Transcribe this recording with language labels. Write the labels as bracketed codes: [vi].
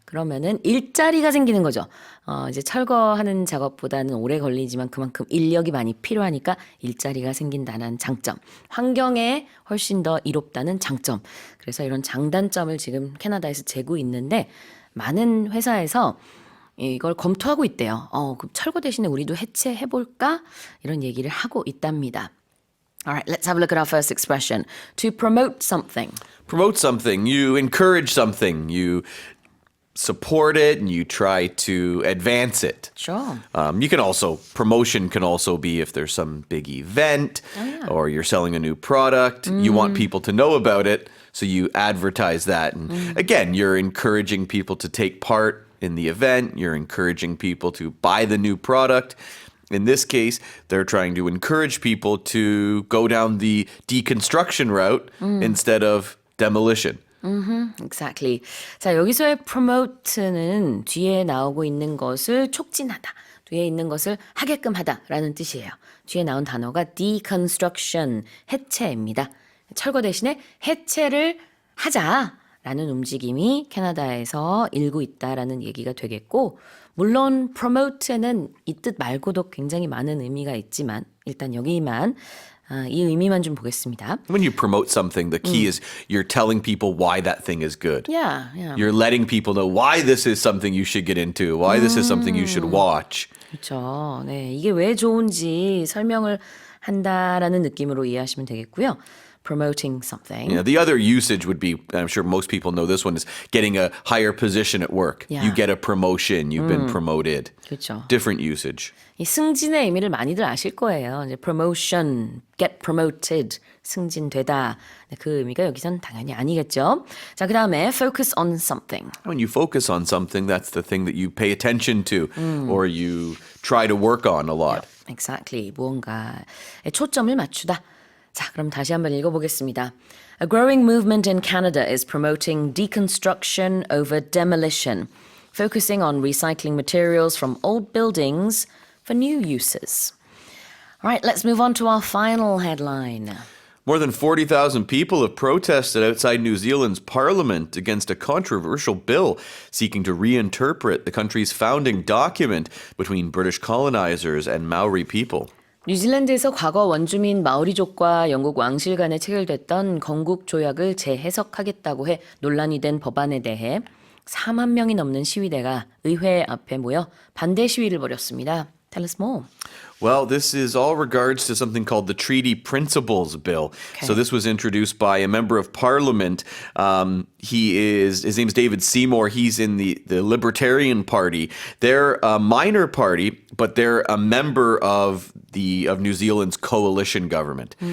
[ko] 그러면은 일자리가 생기는 거죠. 이제 철거하는 작업보다는 오래 걸리지만 그만큼 인력이 많이 필요하니까 일자리가 생긴다는 장점. 환경에 훨씬 더 이롭다는 장점. 그래서 이런 장단점을 지금 캐나다에서 재고 있는데 많은 회사에서 이걸 검토하고 있대요. 그럼 철거 대신에 우리도 해체해볼까? 이런 얘기를 하고 있답니다. [en] Alright, let's have a look at our first expression. To promote something. Promote something, you encourage something, you support it, and you try to advance it. Sure. You can also, promotion can also be if there's some big event or you're selling a new product, you want people to know about it, so you advertise that. And again, you're encouraging people to take part in the event, you're encouraging people to buy the new product. In this case, they're trying to encourage people to go down the deconstruction route instead of demolition. Exactly. [ko] 자, 여기서의 promote는 뒤에 나오고 있는 것을 촉진하다. 뒤에 있는 것을 하게끔 하다라는 뜻이에요. 뒤에 나온 단어가 deconstruction, 해체입니다. 철거 대신에 해체를 하자라는 움직임이 캐나다에서 일고 있다라는 얘기가 되겠고 물론 promote에는 이 뜻 말고도 굉장히 많은 의미가 있지만 일단 여기만 이 의미만 좀 보겠습니다. [en] When you promote something, the key is you're telling people why that thing is good. Yeah. You're letting people know why this is something you should get into, why this is something you should watch. [ko] 그렇죠. 네, 이게 왜 좋은지 설명을 한다라는 느낌으로 이해하시면 되겠고요. [en] Promoting something. Yeah, the other usage would be, I'm sure most people know this one, is getting a higher position at work. Yeah. You get a promotion, you've been promoted. [ko] 그렇죠. [en] Different usage. [ko] 이 승진의 의미를 많이들 아실 거예요. 이제 promotion, get promoted, 승진되다. 네, 그 의미가 여기선 당연히 아니겠죠. 자, 그다음에 focus on something. [en] When you focus on something, that's the thing that you pay attention to or you try to work on a lot. Exactly. [ko] 무언가에 초점을 맞추다. 자, 그럼 다시 한번 읽어보겠습니다. [en] A growing movement in Canada is promoting deconstruction over demolition, focusing on recycling materials from old buildings for new uses. All right, let's move on to our final headline. More than 40,000 people have protested outside New Zealand's parliament against a controversial bill seeking to reinterpret the country's founding document between British colonizers and Maori people. [ko] 뉴질랜드에서 과거 원주민 마오리족과 영국 왕실 간에 체결됐던 건국 조약을 재해석하겠다고 해 논란이 된 법안에 대해 4만 명이 넘는 시위대가 의회 앞에 모여 반대 시위를 벌였습니다. [en] Tell us more. Well, this is all regards to something called the Treaty Principles Bill. So this was introduced by a member of Parliament. His name's David Seymour. He's in the Libertarian Party. They're a minor party, but they're a member of New Zealand's coalition government.